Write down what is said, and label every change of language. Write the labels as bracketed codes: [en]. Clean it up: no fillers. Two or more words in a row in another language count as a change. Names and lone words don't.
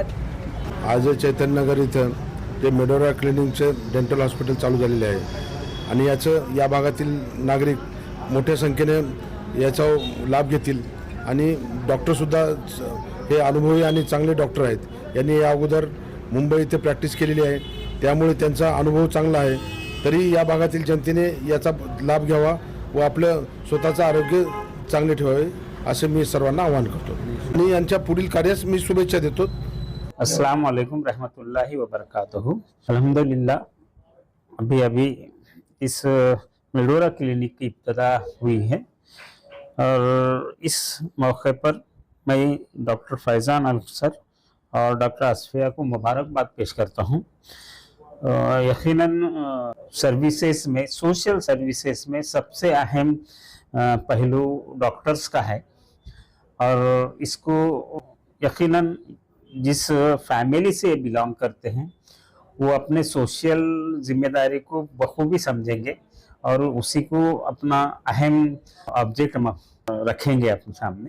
[mr] आज चैतन्यनगर इथं जे मेडोरा क्लिनिकचे डेंटल हॉस्पिटल चालू झालेले आहे आणि याचं या भागातील नागरिक मोठ्या संख्येने याचा लाभ घेतील आणि डॉक्टरसुद्धा हे अनुभवी आणि चांगले डॉक्टर आहेत। यांनी या अगोदर मुंबई इथे प्रॅक्टिस केलेली आहे, त्यामुळे त्यांचा अनुभव चांगला आहे। तरी या भागातील जनतेने याचा लाभ घ्यावा व आपलं स्वतःचं आरोग्य चांगले ठेवावे असे मी सर्वांना आवाहन करतो आणि यांच्या पुढील कार्यास मी शुभेच्छा देतो। [ar] السلام عليكم رحمة الله وبركاته. [ur] الحمدللہ ابھی ابھی اس میڈورا کلینک کی ابتدا ہوئی ہے اور اس موقع پر میں ڈاکٹر فیضان القصر اور ڈاکٹر اصفیہ کو مبارکباد پیش کرتا ہوں. یقیناً سروسز میں, [en] social services [ur] میں سب سے اہم پہلو ڈاکٹرز کا ہے اور اس کو یقیناً جس فیملی سے بلانگ کرتے ہیں وہ اپنے سوشل ذمہ داری کو بخوبی سمجھیں گے اور اسی کو اپنا اہم آبجیکٹ رکھیں گے اپنے سامنے.